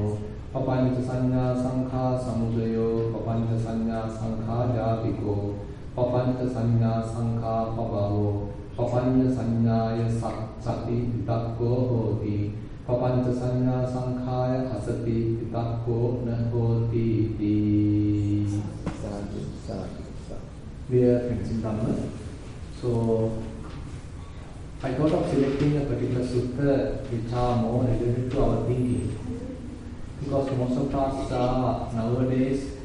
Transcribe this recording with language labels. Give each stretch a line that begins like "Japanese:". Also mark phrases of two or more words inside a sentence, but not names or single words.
Pali: Papancha sanya sankha samudayo. Papancha sanya sankha jatiko. Papancha sanya sankha pabhavo. Papancha sanyaya sati vitakko hoti. Papancha sanya sankhaya asati vitakko na hoti iti.
English: Dear friends in Dhamma, so I thought of selecting a particular sutta which are more related to our thinking, because most of us are nowadays